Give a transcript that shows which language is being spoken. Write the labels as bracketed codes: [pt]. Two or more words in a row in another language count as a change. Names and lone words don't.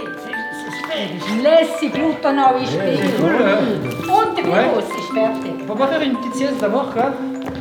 [fr] C'est super. [de] Lässig, lauter neue Spiele. [fr] C'est cool. [de] Und der Virus ist fertig. [fr] On va pas faire une petite sieste d'abord, quoi?